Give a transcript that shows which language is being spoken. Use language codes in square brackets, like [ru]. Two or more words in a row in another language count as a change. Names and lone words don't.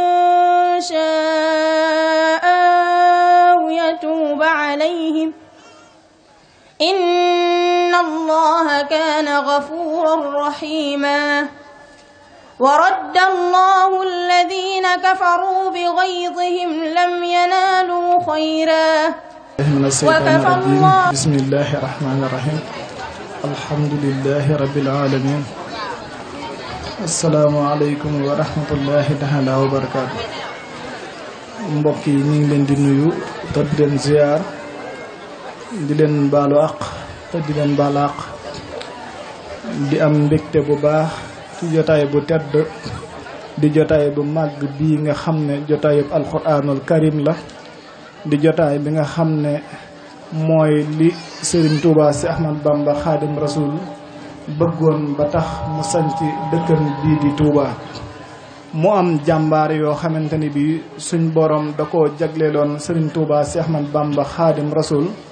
[ar] شاء أو يتوب عليهم إن الله كان غفورا رحيما ورد الله الذين كفروا بغيظهم لم ينالوا خيرا وكفى الله. بسم الله الرحمن الرحيم الحمد لله رب العالمين السلام عليكم ورحمة الله تعالى وبركاته. [wo] mbokk yi ñu ngi leen di nuyu te di leen ziar di leen baalu àq te di leen baal àq di am mbégte bu baax ci jotaay bu tedd di jotaay bu màgg bii nga xam ne jotaayub [ar] القرآن الكريم [wo] la di jotaay bi nga xam ne mooy li Serigne Touba si Ahmad Bamba Khadim Rasoul bëggoon ba tax mu sanc dëkkam bii di Touba mu am jàmbaar yoo xamante ni bi suñ borom da koo jagleeloon Serigne Touba si Ahmad Bamba Khadim Rasoul